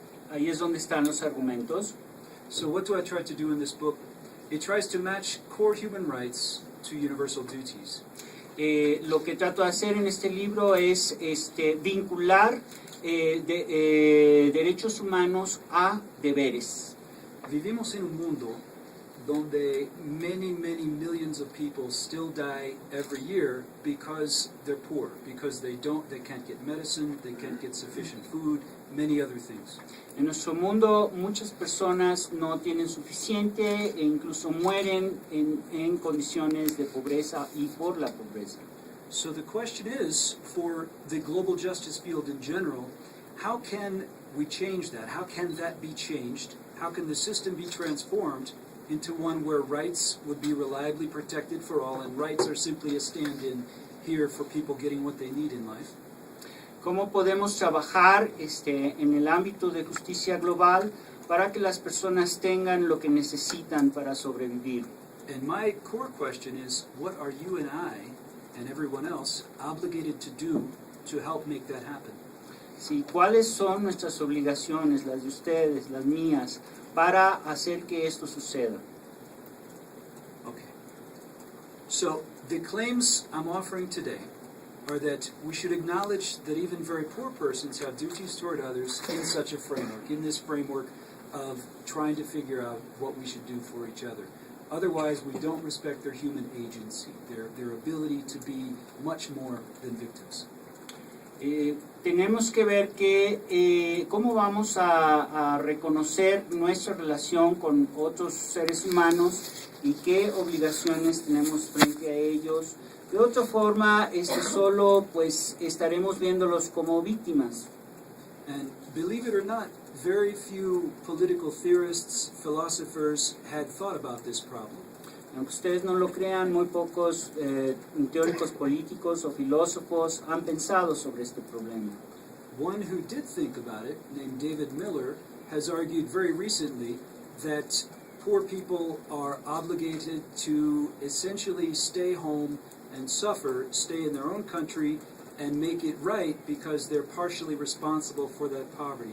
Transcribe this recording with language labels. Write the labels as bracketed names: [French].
[Spanish] Ahí es donde están los argumentos. [English] So what do I try to do in this book? It tries to match core human rights to universal duties. [Spanish] Lo que trato de hacer en este libro es vincular derechos humanos a deberes. Vivimos en un mundo donde [English] many, many millions of people still die every year because they're poor, because they can't get medicine, they can't get sufficient food, many other things. [Spanish] En nuestro mundo muchas personas no tienen suficiente e incluso mueren en condiciones de pobreza y por la pobreza. [English] So the question is, for the global justice field in general, how can we change that? How can that be changed? How can the system be transformed into one where rights would be reliably protected for all, and rights are simply a stand-in here for people getting what they need in life? [Spanish] ¿Cómo podemos trabajar en el ámbito de justicia global para que las personas tengan lo que necesitan para sobrevivir? [English] And my core question is, what are you and I and everyone else obligated to do to help make that happen? [Spanish] Sí, ¿cuáles son nuestras obligaciones, las de ustedes, las mías, para hacer que esto suceda? [English] Okay. So the claims I'm offering today are that we should acknowledge that even very poor persons have duties toward others in such a framework, in this framework of trying to figure out what we should do for each other. Otherwise, we don't respect their human agency, their ability to be much more than victims. [Spanish] Tenemos que ver cómo vamos a reconocer nuestra relación con otros seres humanos y qué obligaciones tenemos frente a ellos. De otra forma, solo pues estaremos viéndolos como víctimas. [English] And believe it or not, very few political theorists, philosophers had thought about this problem. [Spanish] Aunque ustedes no lo crean, muy pocos teóricos políticos o filósofos han pensado sobre este problema. [English] One who did think about it, named David Miller, has argued very recently that poor people are obligated to essentially stay home and suffer, stay in their own country, and make it right because they're partially responsible for that poverty.